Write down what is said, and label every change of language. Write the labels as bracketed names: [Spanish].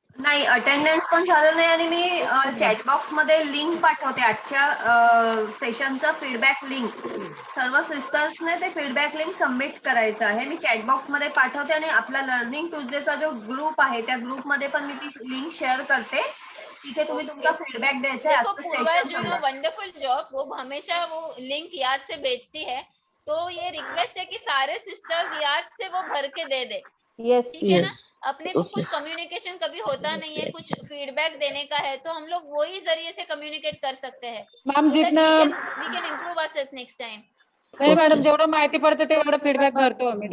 [Marathi] नाही, अटेंडन्स पण झालं नाही, आणि मी चॅट बॉक्स मध्ये लिंक पाठवते आजच्या सेशनचा फीडबॅक लिंक. सर्व सिस्टर्सने ते फीडबॅक लिंक सबमिट करायचं आहे. मी चॅट बॉक्स मध्ये पाठवते, आणि आपला लर्निंग ट्यूजडेचा जो ग्रुप आहे त्या ग्रुप मध्ये पण मी ती लिंक शेअर करते. तिथे तुम्ही तुमचा फीडबॅक द्यायचा है. [Hindi] देखो पूर्वा [English] is doing a wonderful job, [Hindi] वो हमेशा वो लिंक याद से भेजती है, तो ये रिक्वेस्ट है कि सारे सिस्टर्स याद से वो भर के दे दे, ठीक है ना। अपने को कुछ कम्युनिकेशन कभी होता नहीं है, कुछ फीडबैक देने का है, तो हम लोग वही जरिए से कम्युनिकेट कर सकते हैं। मैम जितना [English] We can improve assess next time. [Marathi] नाही मॅडम, जेवढं माहिती पडतं तेवढं फीडबॅक भरतो आम्ही.